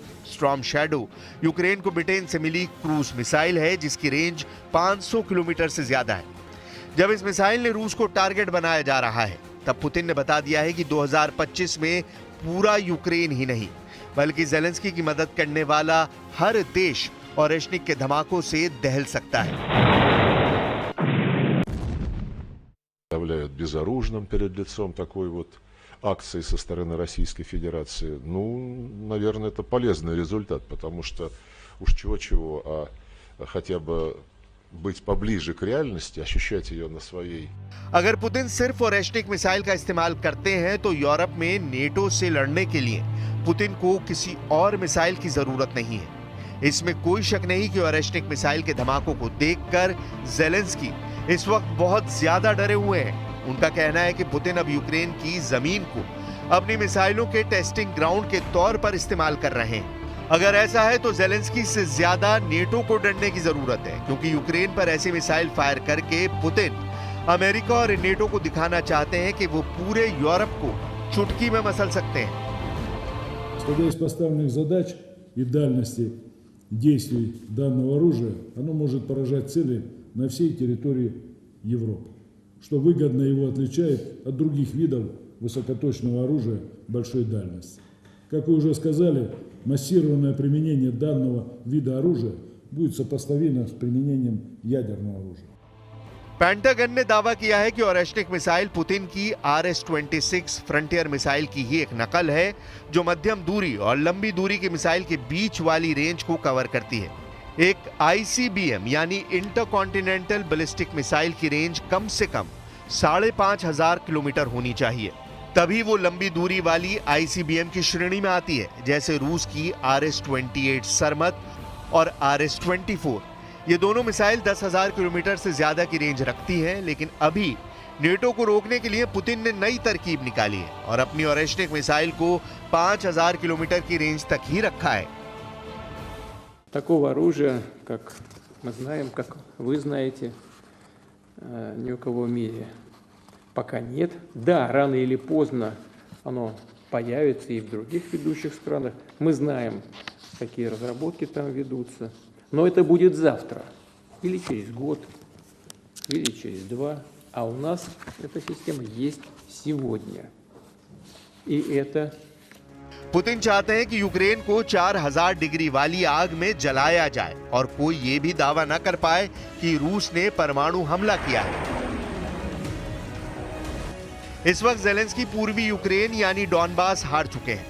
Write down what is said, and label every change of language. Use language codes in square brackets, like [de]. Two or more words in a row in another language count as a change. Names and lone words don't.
[hi] स्टॉर्म शैडो यूक्रेन को ब्रिटेन से मिली [en] cruise missile [hi] है, जिसकी रेंज 500 किलोमीटर से ज्यादा है। जब इस मिसाइल ने रूस को टारगेट बनाया जा रहा है, तब पुतिन ने बता दिया है कि 2025 में पूरा यूक्रेन ही नहीं, बल्कि ज़ेलेंस्की की मदद करने वाला हर देश ओरेशनिक के धमाकों से दहल सकता है। [ru] Оставляют безоружным перед лицом такой вот акции со стороны Российской Федерации. Ну, наверное, это полезный результат, потому что уж чего-чего, а хотя бы быть поближе к реальности, ощущать ее на своей. [hi] अगर पुतिन सिर्फ ओरेशनिक मिसाइल का इस्तेमाल करते हैं तो यूरोप में नेटो से लड़ने के लिए पुतिन को किसी और मिसाइल की जरूरत नहीं है। इसमें कोई शक नहीं कि ओरेशनिक मिसाइल के धमाकों को देखकर ज़ेलेंस्की इस वक्त बहुत ज्यादा डरे हुए हैं। उनका कहना है कि पुतिन अब यूक्रेन की जमीन को अपनी मिसाइलों के [en] testing ground [hi] के तौर पर इस्तेमाल कर रहे हैं। अगर ऐसा है तो ज़ेलेंस्की से ज्यादा नेटो को डरने की जरूरत है, क्योंकि यूक्रेन पर ऐसे [en] missile fire [hi] करके पुतिन अमेरिका और नेटो को दिखाना चाहते हैं कि वो पूरे यूरोप को चुटकी में मसल सकते हैं। [ru] Исходя из поставленных задач и дальности действий данного оружия, оно может поражать цели на всей территории Европы, что выгодно его отличает от других видов высокоточного оружия большой дальности. Как вы уже сказали, массированное применение данного вида оружия будет сопоставимо с применением ядерного оружия. [hi] पेंटागन ने दावा किया है कि ओरेश्निक मिसाइल पुतिन की RS-26 फ्रंटियर मिसाइल की ही एक नकल है, जो मध्यम दूरी और लंबी दूरी की मिसाइल के बीच वाली रेंज को कवर करती है। एक ICBM यानी [en] intercontinental ballistic missile [hi] की रेंज कम से कम 5,500 किलोमीटर होनी चाहिए, तभी वो लंबी दूरी वाली ICBM की श्रेणी में आती है, जैसे रूस की RS-28 सरमत और RS-24। ये दोनों मिसाइल 10,000 किलोमीटर से ज्यादा की रेंज रखती हैं, लेकिन अभी नेटो को रोकने के लिए पुतिन ने नई तरकीब निकाली है और अपनी ओरेश्निक मिसाइल को 5,000 किलोमीटर की रेंज तक ही रखा है। [ru] Такого оружия, как мы знаем, как вы знаете, ни у кого в мире пока нет. Да, рано или поздно оно появится и в других ведущих странах. Мы знаем, какие разработки там ведутся. Но это будет завтра, или через год, или через 2. А у нас эта система есть сегодня. И это... [hi] पुतिन चाहते हैं कि यूक्रेन को 4,000 डिग्री वाली आग में जलाया जाए और कोई ये भी दावा न कर पाए कि रूस ने परमाणु हमला किया है। इस वक्त जेलेंस्की पूर्वी यूक्रेन यानी डॉनबास हार चुके हैं।